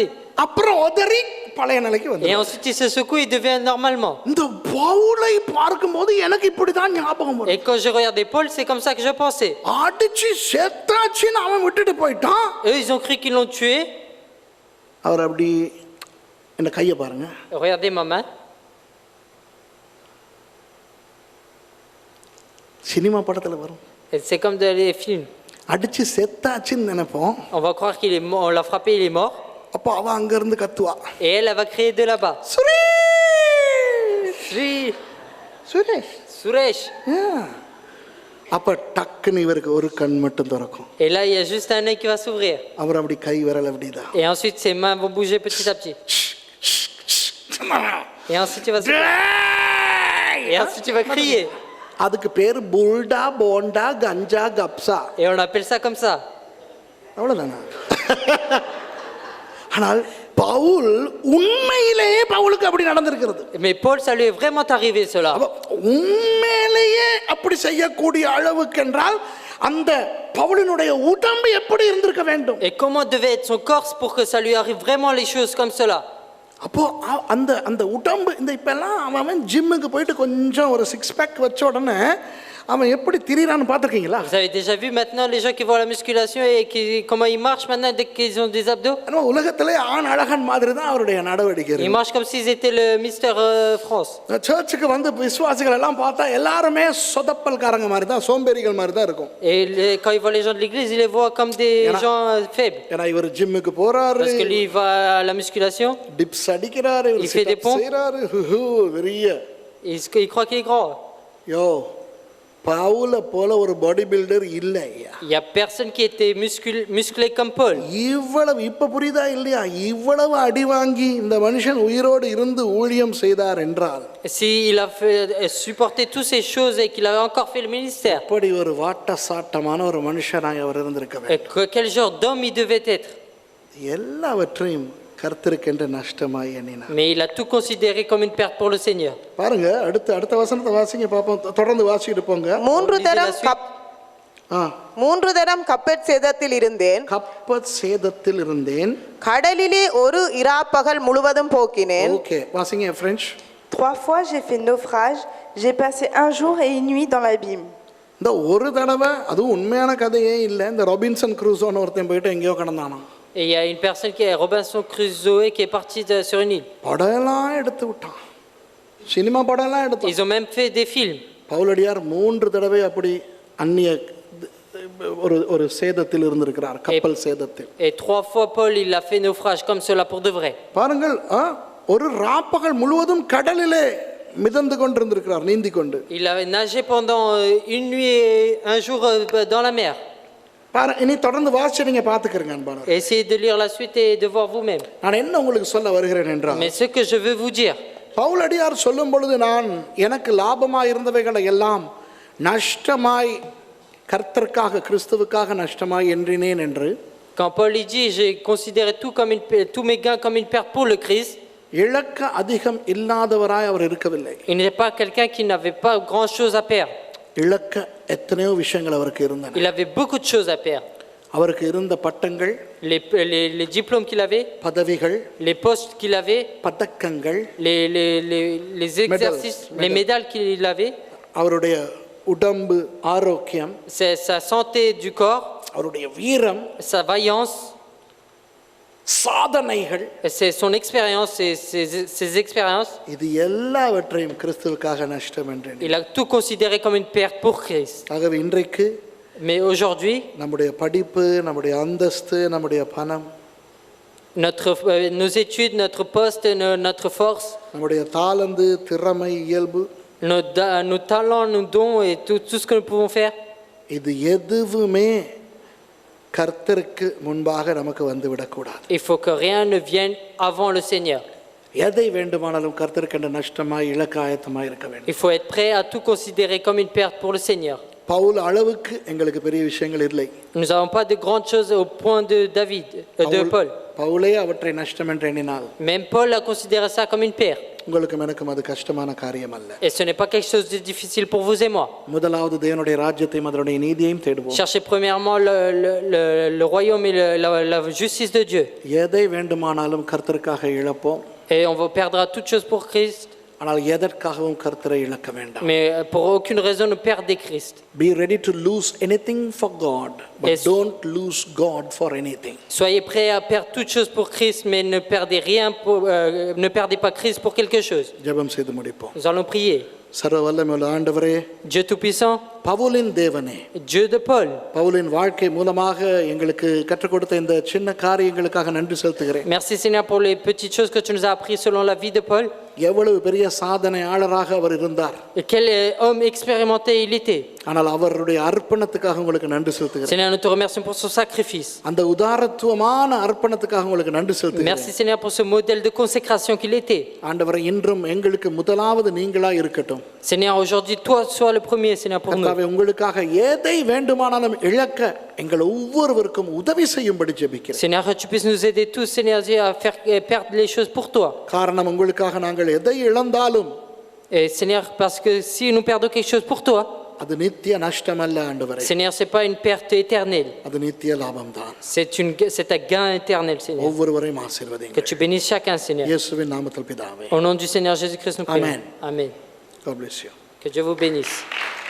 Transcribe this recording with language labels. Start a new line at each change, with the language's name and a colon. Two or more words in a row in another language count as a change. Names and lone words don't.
Tamil: அப்புறம் உதறி பழைய நிலைக்கு வந்து.
French: Et ensuite il se secoue, il devient normalement.
Tamil: இந்த பவுலை பார்க்கும்போது எனக்கு இப்படிதான் ஞாபகம் வரும்.
French: Et quand je regardais Paul, c'est comme ça que je pensais.
Tamil: அடிச்சு செத்தாச்சுன்னு அவன் விட்டுட்டு போயிட்டான்.
French: Eux, ils ont cru qu'ils l'ont tué.
Tamil: அவர் அப்படி என்ன கையை பாருங்க.
French: Regardez ma main.
Tamil: சினிமா படத்துல வரும்.
French: Et c'est comme dans les films.
Tamil: அடிச்சு செத்தாச்சுன்னு நினைப்போம்.
French: On va croire qu'il est mort, on l'a frappé, il est mort.
Tamil: அப்போ அவ அங்க இருந்து கத்துவா.
French: Et elle va crier de là-bas.
Tamil: சுரேஷ் சுரேஷ்
French: Suresh.
Tamil: அப்ப டக்குன்னு இவருக்கு ஒரு கண் மட்டும் திறக்கும்.
French: Et là, il y a juste un œil qui va s'ouvrir.
Tamil: அவர் அப்படி கை விரல் அப்படிதான்.
French: Et ensuite, ses mains vont bouger petit à petit. Et ensuite, il va se... Et ensuite, il va crier.
Tamil: அதுக்கு பேர் புல்டா போண்டா கஞ்சா கப்சா.
French: Et on appelle ça comme ça.
Tamil: அவ்வளவுதானா? ஆனால் பவுல் உண்மையிலேயே பவுலுக்கு அப்படி நடந்திருக்கிறது.
French: Mais Paul, ça lui est vraiment arrivé cela.
Tamil: உண்மையிலேயே அப்படி செய்யக்கூடிய அளவுக்கு என்றால் அந்த பவுலினுடைய உடம்பு எப்படி இருந்திருக்க வேண்டும்?
French: Et comment devait être son corps pour que ça lui arrive vraiment les choses comme cela?
Tamil: அப்போ அந்த அந்த உடம்பு இந்த இப்பெல்லாம் அவன் ஜிம்முக்கு போயிட்டு கொஞ்சம் ஒரு 6 பேக் வச்ச உடனே அவன் எப்படி திரிறான்னு பார்த்திருக்கீங்களா?
French: Vous avez déjà vu maintenant les gens qui vont à la musculation et comment ils marchent maintenant dès qu'ils ont des abdos?
Tamil: உலகத்திலே ஆண் அழகன் மாதிரி தான் அவருடைய நடவடிக்கை.
French: Ils marchent comme s'ils étaient le Mister France.
Tamil: சர்ச்சுக்கு வந்து விசுவாசிகள் எல்லாம் பார்த்தா எல்லாருமே சொதப்பல்காரங்க மாதிரி தான், சோம்பேறிகள் மாதிரி தான் இருக்கும்.
French: Et quand ils voient les gens de l'église, ils les voient comme des gens faibles.
Tamil: ஏன்னா இவர் ஜிம்முக்கு போறாரு,
French: Parce que lui il va à la musculation,
Tamil: டிப்ஸ் அடிக்கிறாரு,
French: il fait des pompes,
Tamil: செய்றாரு, பெரிய
French: il croit qu'il est grand.
Tamil: யோ பவுல போல ஒரு
English: body builder
Tamil: இல்ல ஐயா.
French: Il y a personne qui était musclé comme Paul.
Tamil: இவ்வளவு இப்ப புரியுதா இல்லையா? இவ்வளவு அடி வாங்கி இந்த மனுஷன் உயிரோடு இருந்து ஊழியம் செய்தார் என்றால்,
French: Si il a supporté toutes ces choses et qu'il avait encore fait le ministère,
Tamil: அப்படி ஒரு வாட்ட சாட்டமான ஒரு மனுஷனாய் அவர் இருந்திருக்க வேண்டும்.
French: quel genre d'homme il devait être?
Tamil: எல்லாவற்றையும் கர்த்தருக்கென்று நஷ்டமாய் எண்ணினார்.
French: Mais il a tout considéré comme une perte pour le Seigneur.
Tamil: பாருங்க, அடுத்த வசனத்தை வாசிங்க பாப்போம். தொடர்ந்து வாசிட்டு போங்க. மூன்று தரம் கப்பற் சேதத்தில் இருந்தேன். கப்பற் சேதத்தில் இருந்தேன். கடலிலே ஒரு இராப்பகல் முழுவதும் போக்கினேன். ஓகே, வாசிங்க பிரெஞ்சு.
French: 3 fois, j'ai fait naufrage. J'ai passé un jour et une nuit dans l'abîme.
Tamil: இந்த ஒரு தடவை அதுவும் உண்மையான கதையே இல்லை. இந்த ராபின்சன் க்ரூசோன்னு ஒருத்தன் போயிட்டு எங்கேயோ கிடந்தானா.
French: Et il y a une personne qui est Robinson Crusoe qui est parti sur une île.
Tamil: படம்லாம் எடுத்து விட்டான், சினிமா படம்லாம் எடுத்து.
French: Ils ont même fait des films.
Tamil: பவுலடியார் 3 தடவை அப்படி அந்நிய ஒரு ஒரு சேதத்தில் இருந்திருக்கிறார், கப்பல் சேதத்தில்.
French: Et 3 fois Paul il a fait naufrage comme cela pour de vrai.
Tamil: பாருங்கள், ஒரு ராப்பகல் முழுவதும் கடலிலே மிதந்து கொண்டிருந்திருக்கிறார், நீந்தி கொண்டு.
French: Il a nagé pendant une nuit et un jour dans la mer.
Tamil: இனி தொடர்ந்து வாசிச்சு நீங்க பாத்துக்கிறீங்க அன்பானவர்களே.
French: Essayez de lire la suite et de voir vous-même.
Tamil: நான் என்ன உங்களுக்கு சொல்ல வருகிறேன் என்றால்,
French: Mais ce que je veux vous dire,
Tamil: பவுலடியார் சொல்லும் பொழுது நான் எனக்கு லாபமாய் இருந்தவைகளை எல்லாம் நஷ்டமாய் கர்த்தருக்காக கிறிஸ்துவுக்காக நஷ்டமாய் எண்ணினேன் என்று,
French: quand Paul il dit j'ai considéré tous mes gains comme une perte pour le Christ,
Tamil: இழக்க அதிகம் இல்லாதவராய் அவர் இருக்கவில்லை.
French: il n'est pas quelqu'un qui n'avait pas grand chose à perdre.
Tamil: இழக்க எத்தனையோ விஷயங்கள் அவருக்கு இருந்தன.
French: Il avait beaucoup de choses à perdre.
Tamil: அவருக்கு இருந்த பட்டங்கள்,
French: Les diplômes qu'il avait,
Tamil: பதவிகள்,
French: les postes qu'il avait,
Tamil: பதக்கங்கள்,
French: les exercices, les médailles qu'il avait,
Tamil: அவருடைய உடம்பு ஆரோக்கியம்,
French: sa santé du corps,
Tamil: அவருடைய வீரம்,
French: sa vaillance,
Tamil: சாதனைகள்,
French: c'est son expérience, ses expériences.
Tamil: இது எல்லாவற்றையும் கிறிஸ்துவுக்காக நஷ்டம் என்று
French: Il a tout considéré comme une perte pour Christ.
Tamil: ஆகவே இன்றைக்கு
French: Mais aujourd'hui,
Tamil: நம்முடைய படிப்பு, நம்முடைய அந்தஸ்து, நம்முடைய பணம்,
French: nos études, notre poste, notre force,
Tamil: நம்முடைய தாளந்து, திறமை, இயல்பு,
French: nos talents, nos dons et tout ce que nous pouvons faire,
Tamil: இது எதுவுமே கர்த்தருக்கு முன்பாக நமக்கு வந்து விடக்கூடாது.
French: il faut que rien ne vienne avant le Seigneur.
Tamil: எதை வேண்டுமானாலும் கர்த்தருக்கு நஷ்டமாய் இழக்க ஆயத்தமாய் இருக்க வேண்டும்.
French: Il faut être prêt à tout considérer comme une perte pour le Seigneur.
Tamil: பவுல் அளவுக்கு எங்களுக்கு பெரிய விஷயங்கள் இல்லை.
French: Nous n'avons pas de grandes choses au point de de Paul.
Tamil: பவுலே அவற்றை நஷ்டம் என்று எண்ணினால்,
French: Même Paul a considéré ça comme une perte.
Tamil: உங்களுக்கும் எனக்கும் அது கஷ்டமான காரியம் அல்ல.
French: Et ce n'est pas quelque chose de difficile pour vous et moi.
Tamil: முதலாவது தேவனுடைய ராஜ்யத்தையும் அதனுடைய நீதியையும் தேடுவோம்.
French: Cherchez premièrement le royaume et la justice de Dieu.
Tamil: எதை வேண்டுமானாலும் கர்த்தருக்காக இழப்போம்.
French: Et on perdra toutes choses pour Christ.
Tamil: ஆனால் எதற்காகவும் கர்த்தரை இழக்க வேண்டாம்.
French: Mais pour aucune raison ne perdez Christ.
English: Be ready to lose anything for God, but don't lose God for anything.
French: Soyez prêts à perdre toutes choses pour Christ, mais ne perdez rien ne perdez pas Christ pour quelque chose.
Tamil: ஜெபம் செய்து முடிப்போம்.
French: Nous allons prier.
Tamil: சர்வ வல்லமையுள்ள ஆண்டவரே,
French: Dieu tout-puissant,
Tamil: பவுலின் தேவனே,
French: Dieu de Paul,
Tamil: பவுலின் வாழ்க்கை மூலமாக எங்களுக்கு கற்றுக் கொடுத்த இந்த சின்ன காரியங்களுக்காக நன்றி செலுத்துகிறேன்.
French: merci Seigneur pour les petites choses que tu nous as appris selon la vie de Paul.
Tamil: எவ்வளவு பெரிய சாதனையாளராக அவர் இருந்தார்.
French: Et quel homme expérimenté il était.
Tamil: ஆனால் அவருடைய அர்ப்பணத்துக்காக உங்களுக்கு நன்றி செலுத்துகிறேன்.
French: Seigneur, nous te remercions pour son sacrifice.
Tamil: அந்த உதாரத்துவமான அர்ப்பணத்துக்காக உங்களுக்கு நன்றி செலுத்துகிறேன்.
French: Merci Seigneur pour ce modèle de consécration qu'il était.
Tamil: ஆண்டவரே, இன்றும் எங்களுக்கு முதலாவது நீங்களா இருக்கட்டும்.
French: Seigneur, aujourd'hui toi sois le premier Seigneur pour nous.
Tamil: கர்த்தாவே, உங்களுக்காக எதை வேண்டுமானாலும் இழக்க எங்கள் ஒவ்வொருவருக்கும் உதவி செய்யும்படி ஜெபிக்கிறேன்.
French: Seigneur, que tu puisses nous aider tous Seigneur à faire perdre les choses pour toi.
Tamil: காரணம், உங்களுக்காக நாங்கள் எதை இழந்தாலும்
French: Et Seigneur, parce que si nous perdons quelque chose pour toi,
Tamil: அது நித்திய நஷ்டம் அல்ல ஆண்டவரே.
French: Seigneur, c'est pas une perte éternelle.
Tamil: அது நித்திய லாபம் தான்.
French: C'est un gain éternel, Seigneur.
Tamil: ஒவ்வொருவரையும்
French: Que
Tamil: ஆசீர்வதிங்க.
French: tu bénisses chacun, Seigneur.
Tamil: இயேசுவின் நாமத்தில் பிதாவே.
French: Au nom du Seigneur Jésus-Christ, nous prions. Amen. Amen.
English: God bless you.
French: Que Dieu vous bénisse.